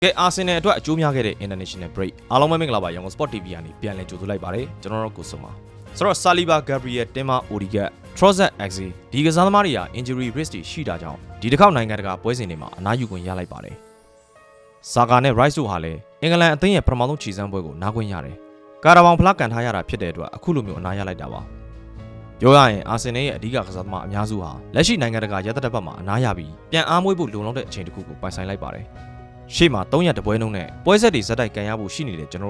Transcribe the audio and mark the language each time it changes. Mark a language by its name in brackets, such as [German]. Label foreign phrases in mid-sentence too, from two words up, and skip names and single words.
[Burmese] ကဲအာဆင်နယ်အတွက်အကျိုးများခဲ့တဲ့ [English] International Break [Burmese] အားလုံးပဲမင်္ဂလာပါရန်ကုန် Sport TV ကနေပြန်လည်ကြိုဆိုလိုက်ပါတယ်ကျွန်တော်တို့ကိုစုံပါဆိုတော့ Saliba Gabriel Timber Odigat Trossard Axe ဒီကစားသမားတွေက [English] injury risk [Burmese] တွေရှိတာကြောင့်ဒီတစ်ခေါက်နိုင်ငံတကာပွဲစဉ်တွေမှာအနားယူခွင့်ရလိုက်ပါတယ်။ Saka နဲ့ Rice တို့ဟာလည်းအင်္ဂလန်အသင်းရဲ့ပထမဆုံးခြေစမ်းပွဲကိုနားခွင့်ရတယ်။ကာရာဘောင်ဖလားကန်ထားရတာဖြစ်တဲ့အတွက်အခုလိုမျိုးအနားရလိုက်တာပါ။ပြောရရင်အာဆင်နယ်ရဲ့အဓိကကစားသမားအများစုဟာလက်ရှိနိုင်ငံတကာရဲတပ်တပ်မှာအနားရပြီးပြန်အားမွေးဖို့လုံလောက်တဲ့အချိန်တစ်ခုကိုပိုင်ဆိုင်လိုက်ပါတယ်။ရှေ့မှာ300တပွဲနှုန်းနဲ့ပွဲဆက်တွေဇက်တိုက်ကန်ရဖို့ရှိနေတဲ့ကျွန်တော်တို့